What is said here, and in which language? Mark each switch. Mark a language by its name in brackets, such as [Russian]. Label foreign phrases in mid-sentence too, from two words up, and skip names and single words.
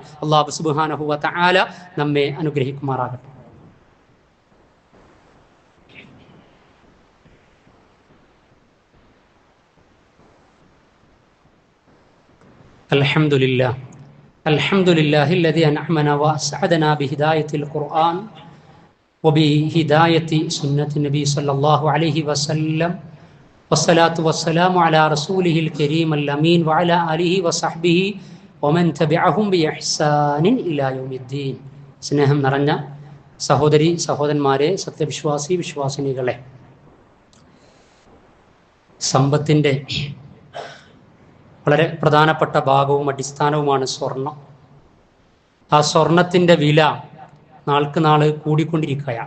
[Arabic] الله سبحانه وتعالى [Malayalam] നമ്മെ അനുഗ്രഹിക്കുമാറാകട്ടെ. [Arabic] الحمد لله الحمد لله الذي أنعمنا وأسعدنا بهداية القرآن وبهداية سنة النبي صلى الله عليه وسلم والصلاة والسلام على رسوله الكريم الأمين وعلى آله وصحبه ومن تبعهم بإحسان إلى يوم الدين. [Malayalam] സ്നേഹം നിറഞ്ഞ സഹോദരി സഹോദരന്മാരെ, സത്യവിശ്വാസി വിശ്വാസിനികളെ, സമ്പത്തിൻ്റെ വളരെ പ്രധാനപ്പെട്ട ഭാഗവും അടിസ്ഥാനവുമാണ് സ്വർണം. ആ സ്വർണത്തിൻ്റെ വില നാൾക്ക് നാൾ കൂടിക്കൊണ്ടിരിക്കുകയാണ്.